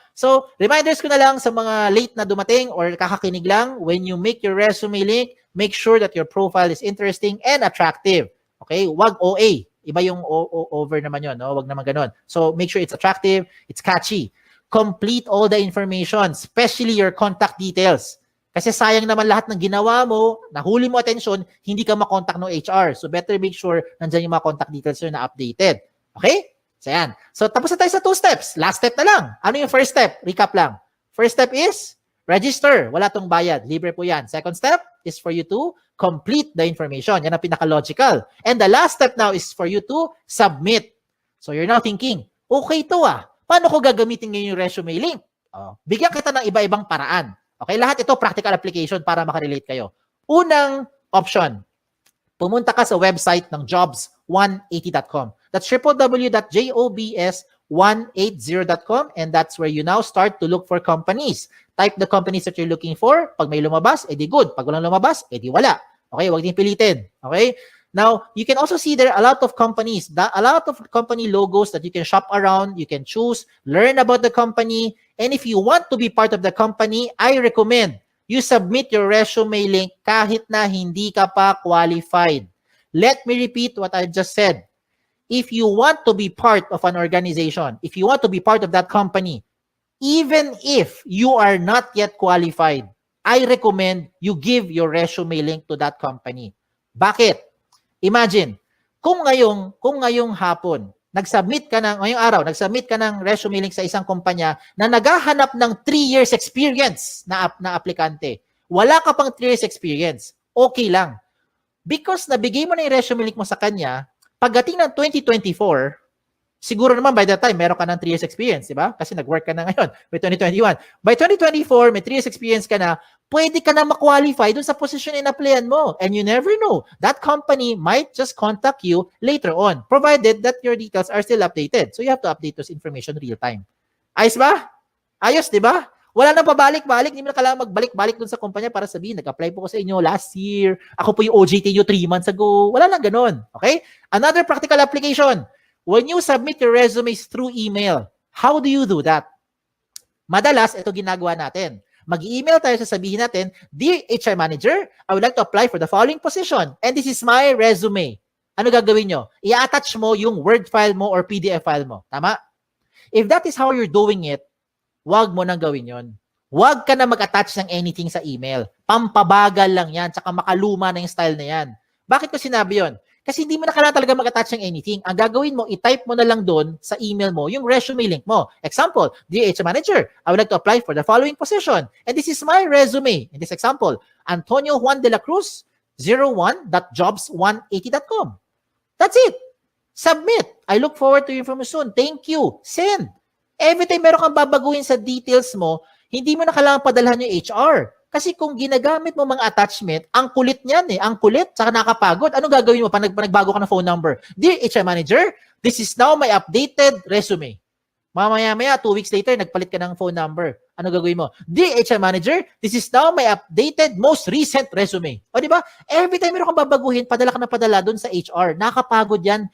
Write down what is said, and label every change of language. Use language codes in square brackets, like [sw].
[tl] So, reminders ko na lang sa mga late na dumating or kakakinig lang, [en] when you make your resume link, make sure that your profile is interesting and attractive. Okay? [tl] Wag OA. Iba yung over naman yun. No? Wag naman ganun. [en] So, make sure it's attractive, it's catchy. Complete all the information, especially your contact details. [tl] Kasi sayang naman lahat ng ginawa mo, nahuli mo atensyon, hindi ka makontak ng HR. [en] So, better make sure [tl] nandyan yung mga [en] contact details na updated. Okay? So, yan. [tl] So, tapos na tayo sa 2 steps. Last step na lang. Ano yung first step? Recap lang. [en] First step is register. [tl] Wala tong bayad. Libre po yan. [en] Second step is for you to complete the information. [tl] Yan ang pinaka-logical. [en] And the last step now is for you to submit. So, you're now thinking, [tl] okay to paano ko gagamitin ngayon yung resume link? Bigyan kita ng iba-ibang paraan. Okay, lahat ito practical application para makarelate kayo. Unang option, pumunta ka sa website ng jobs180.com. [en] That's www.jobs180.com, and that's where you now start to look for companies. Type the companies that you're looking for. [tl] Pag may lumabas, edi good. Pag walang lumabas, edi wala. Okay, wag din pilitin. Okay? [en] Now, you can also see there are a lot of companies, a lot of company logos that you can shop around, you can choose, learn about the company, and if you want to be part of the company, I recommend you submit your resume link [tl] kahit na hindi ka pa qualified. [en] Let me repeat what I just said. If you want to be part of an organization, if you want to be part of that company, even if you are not yet qualified, I recommend you give your resume link to that company. [tl] Bakit? Imagine, kung ngayong hapon, ngayong araw, nagsubmit ka ng resume link sa isang kumpanya na naghahanap ng 3 years experience na aplikante. Wala ka pang 3 years experience. Okay lang. Because nabigay mo na yung resume link mo sa kanya, pagdating ng 2024, siguro naman by that time, meron ka ng 3 years experience, di ba? Kasi nag-work ka na ngayon by 2021. By 2024, may 3 years experience ka na, pwede ka na ma-qualify dun sa position in applyan mo. [en] And you never know. That company might just contact you later on, provided that your details are still updated. So you have to update those information real time. [tl] Ayos ba? Ayos, di ba? Wala nang pabalik-balik. Hindi mo na kailangan magbalik-balik dun sa kumpanya para sabihin, nag-apply po ko sa inyo last year. Ako po yung OJT nyo 3 months ago. Wala lang ganun. Okay? Another practical application. [en] When you submit your resumes through email, how do you do that? [tl] Madalas, ito ginagawa natin. Mag-email tayo, sasabihin natin, [en] Dear HR Manager, I would like to apply for the following position and this is my resume. [tl] Ano gagawin nyo? I-attach mo yung Word file mo or PDF file mo. Tama? [en] If that is how you're doing it, [tl] wag mo nang gawin yon. Wag ka na mag-attach ng anything sa email. Pampabagal lang yan, tsaka makaluma na yung style na yan. Bakit ko sinabi yon? Kasi hindi mo na kailangan talaga mag-attach ng anything. Ang gagawin mo, i-type mo na lang doon sa email mo yung resume link mo. [en] Example, Dear HR Manager, I would like to apply for the following position. And this is my resume. In this example, Antonio Juan de la Cruz, 01.jobs180.com. That's it. Submit. I look forward to your information soon. Thank you. Send. [tl] Every time meron kang babaguhin sa details mo, hindi mo na kailangan padalhan yung HR. Kasi kung ginagamit mo mga attachment, ang kulit niyan eh. Ang kulit, saka nakapagod. Anong gagawin mo pag nagbago ka ng phone number? [en] Dear HR Manager, this is now my updated resume. [tl] Mamaya-maya, 2 weeks later, nagpalit ka ng phone number. Ano gagawin mo? [en] Dear HR Manager, this is now my updated, most recent resume. [tl] O di ba? Every time meron kang babaguhin, padala ka na padala doon sa HR. Nakakapagod yan.